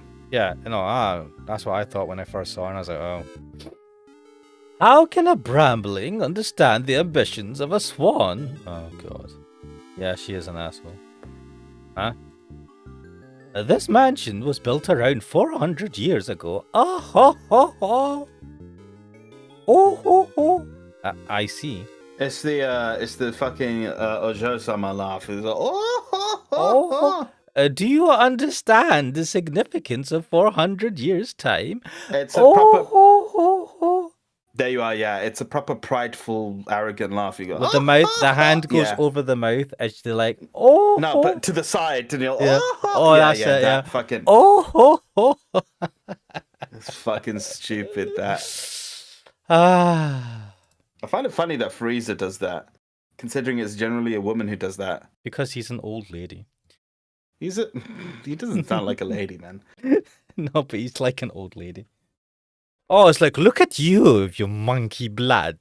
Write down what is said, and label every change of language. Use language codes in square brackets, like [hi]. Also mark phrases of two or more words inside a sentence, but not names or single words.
[en] Yeah, no, that's what I thought when I first saw her, and I was like, oh. How can a brambling understand the ambitions of a swan? Oh, God. Yeah, she is an asshole. Huh? This mansion was built around 400 years ago. Oh, ho, ho, ho. Oh, ho, ho. I see. It's the fucking Ojo-sama laugh. It's like, oh, ho, ho, ho. Do you understand the significance of 400 years' time? It's a proper... Ho, ho, ho. There you are, yeah. It's a proper prideful, arrogant laugh. You go, with the mouth, the hand goes over the mouth as they're like, oh. No, but to the side, and you're, yeah. Oh, yeah, that's it, yeah. Fucking. Oh, ho, ho. It's fucking stupid, that. I find it funny that Frieza does that, considering it's generally a woman who does that. Because he's an old lady. He doesn't sound like a lady, man. No, but he's like an old lady. Oh, it's like, look at you, you monkey blood.